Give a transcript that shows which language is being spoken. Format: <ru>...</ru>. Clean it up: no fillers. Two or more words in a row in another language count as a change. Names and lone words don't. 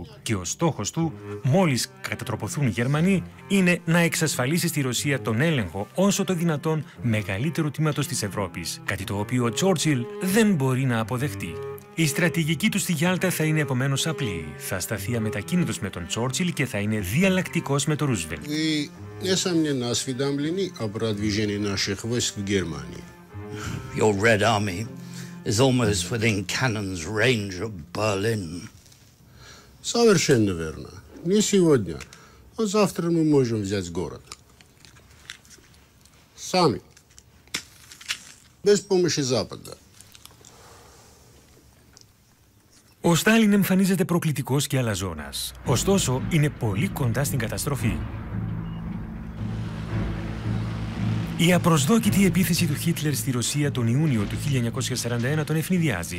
<el>Και ο στόχος του, μόλις κατατροποθούν οι Γερμανοί, είναι να εξασφαλίσει στη Ρωσία τον έλεγχο όσο το δυνατόν μεγαλύτερου τμήματος της Ευρώπης, κάτι το οποίο ο Τσόρτσιλ δεν μπορεί να αποδεχτεί. Η στρατηγική του στη Γιάλτα θα είναι επομένως απλή. Θα σταθεί αμετακίνητος με τον Τσόρτσιλ και θα είναι διαλλακτικός με τον Ρούσβελτ.</el> <ru>Вы, несомненно, осведомлены о продвижении наших войск в Германии.</ru> <en>Your Red Army is almost within cannon's range of Berlin.</en> <ru>Совершенно верно. Не сегодня, а завтра мы можем взять город. Сами. Без помощи Запада.</ru> <el>Ο Στάλιν εμφανίζεται προκλητικός και αλαζόνας. Ωστόσο, είναι πολύ κοντά στην καταστροφή. Η απροσδόκητη επίθεση του Χίτλερ στη Ρωσία τον Ιούνιο του 1941 τον ευνηδιάζει.</el>